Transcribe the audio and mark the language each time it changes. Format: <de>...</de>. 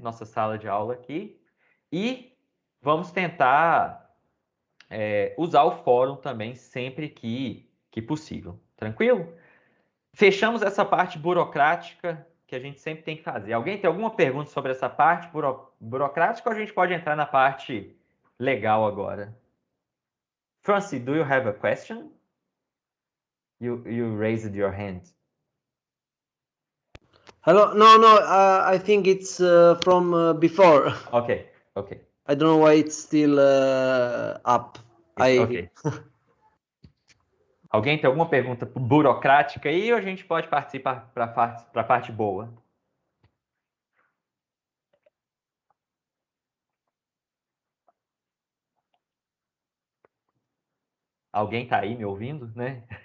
<pt>Nossa sala de aula aqui. E vamos tentar usar o fórum também sempre que possível. Tranquilo? Fechamos essa parte burocrática que a gente sempre tem que fazer. Alguém tem alguma pergunta sobre essa parte burocrática ou a gente pode entrar na parte legal agora?</pt> <en>Francie, do you have a question? You raised your hand. Hello? No. I think it's from before. Ok. I don't know why it's still up. Ok.</en> <pt>Alguém tem alguma pergunta burocrática aí ou a gente pode participar para a parte boa? Alguém está aí me ouvindo, né?</pt>